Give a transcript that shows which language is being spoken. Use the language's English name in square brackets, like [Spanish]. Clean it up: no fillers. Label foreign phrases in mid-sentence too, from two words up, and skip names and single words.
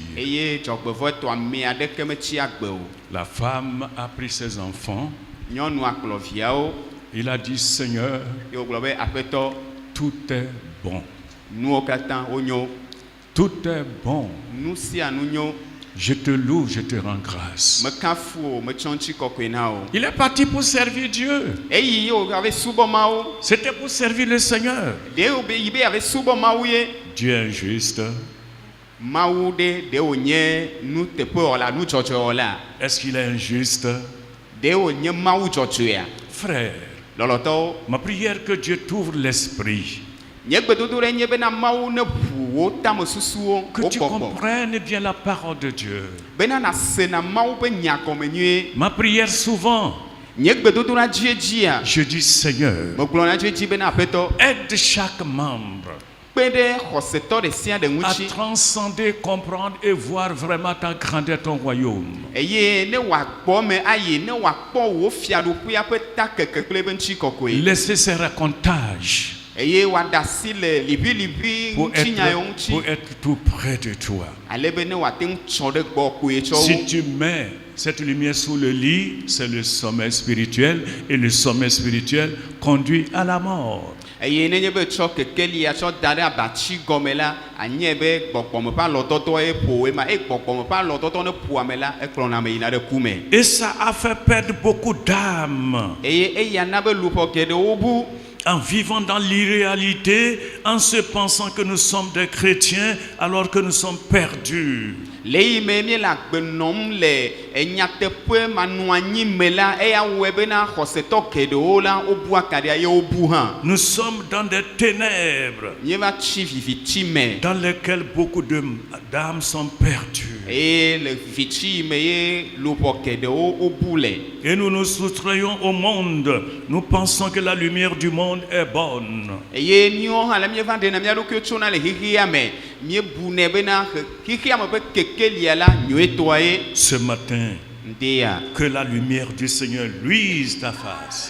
[Ewe] Eye dzɔgbevɔtɔ ame aɖeke metsi agbe o. [French] La femme a pris ses enfants. [Ewe] Nyɔnua kplɔ viawo. [French] Il a dit, Seigneur, [Ewe] Ye wogblɔ be aƒetɔ, [French] tout est bon. [Ewe] nuwo katã wonyo. [French] Tout est bon. [Ewe] Nu sia nu nyo. [French] Je te loue, je te rends grâce. [Ewe] Meka fu o, metsɔ ŋuti kɔkɔe na o. [French] Il est parti pour servir Dieu. [Ewe] Eyi ye wòave subɔ Mawu. [French] C'était pour servir le Seigneur. [Ewe] Ɖe be yi be yave subɔ Mawu ye. [French] Dieu est injuste. [Ewe] Mawu ɖe wònye nu teƒewɔla, nu dzɔdzɔewɔla. [French] Est-ce qu'il est injuste? [Ewe] Ɖe wònye Mawu dzɔdzɔea. [French] Frère, [Ewe] Lɔlɔtɔwo, [French] ma prière que Dieu t'ouvre l'esprit. [Ewe] nye gbedodo ɖe nye bena Mawu ne ʋu wo tame susuwo, [French] Que [Ewe] wo [French] tu [Ewe] gbɔgbɔ. [French] comprennes bien la parole de Dieu. [Ewe] Bena nase na Mawu be nya gɔme nyuie. [French] Ma prière souvent, [Ewe] Nye gbedodo la dzie dzia. [French] je dis Seigneur, [Ewe] Megblɔ na dzie dzi bena aƒetɔ. [French] aide chaque membre [Ewe] Kpe ɖe xɔsetɔ ɖe sia ɖe [French] à [Ewe] ŋuti. [French] transcender, comprendre et voir vraiment ta grandeur, ton royaume. [Ewe] Eye ne wòakpɔ me ayi, ne wòakpɔ wò fiaɖoƒea ƒe ta keke kple ebe ŋuti kɔkɔe. [French] Laissez ces racontages [Ewe] Eye wòaɖe asi le liʋĩliʋĩ [French] pour [Ewe] ŋutinyawo ŋuti. [French] être tout près de toi. [Ewe] Ale be ne wòate ŋu tsɔ ɖe gbɔ koe tsɔ [French] Si [Ewe] wo. [French] tu mets cette lumière sous le lit, c'est le sommet spirituel et le sommet spirituel conduit à la mort. [Ewe] Eye nenye be tsɔ kekelia tsɔ da ɖe abatsi gɔme la, anye be gbɔgbɔme ƒe alɔdɔdɔ ye ƒo ema. Eye gbɔgbɔme ƒe alɔdɔdɔ ne ƒo ame la, ekplɔna ame yina ɖe ku me. [French] Et ça a fait perdre beaucoup d'âmes [Ewe] Eye eya na be luƒɔ geɖewo bu. [French] en vivant dans l'irréalité, en se pensant que nous sommes des chrétiens alors que nous sommes perdus. [Ewe] Le yi me mi le agbe nɔm le enyateƒe manɔ anyi me la, eya wɔe bena xɔsetɔ geɖewo la wobu akaɖia ye wobu hã. [French] Nous sommes dans des ténèbres [Ewe] Míeva tsi viviti me. [French] dans lesquelles beaucoup d'âmes sont perdues. [Ewe] Eye le viviti yi me ye luƒɔ geɖewo wobu le. [French] Et nous nous soustrayons au monde. Nous pensons que la lumière du monde est bonne. [Ewe] Eye míwo hã le míeva ɖena mía ɖokuiwo tsona le xixia me. Míebu nɛ bena xixia me ƒe kekelia la nyuietɔa ye. [French] Ce matin, [Ewe] Ŋdea. [French] que la lumière du Seigneur luise ta face.